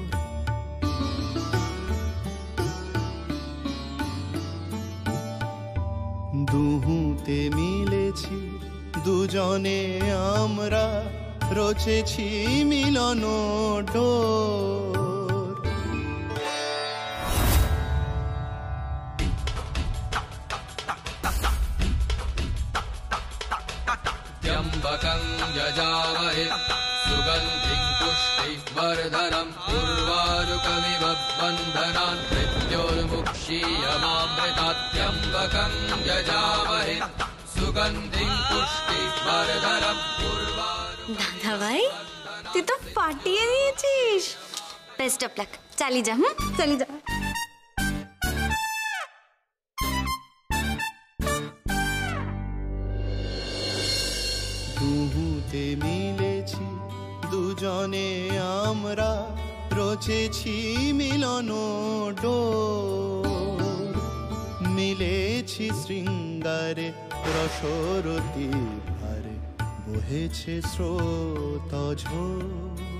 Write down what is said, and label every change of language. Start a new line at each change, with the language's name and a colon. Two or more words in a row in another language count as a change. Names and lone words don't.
Bangla: দুহুতে মিলেছি দুজনে আমরা, রচেছি মিলন ডোর।
Sanskrit: त्र्यम्बकं यजामहे सुगन्धिं पुष्टिवर्धनं उर्वारुकमिव बन्धनान् मृत्योर्मुक्षीयमामृतात्। त्र्यम्बकं यजामहे सुगन्धिं पुष्टिवर्धनं
Bangla: দাদা ভাই, তুই তো ফাটিয়ে দিয়েছিস।
English: best of luck,
Bangla: চালিয়ে যা। চালিয়ে যা। দুহুতে মিলেছি দুজনে আমরা, রচেছি মিলন ডোর, মিলেছি শৃঙ্গারে রসরতি ভারে, বহেছে স্রোত ঝোর।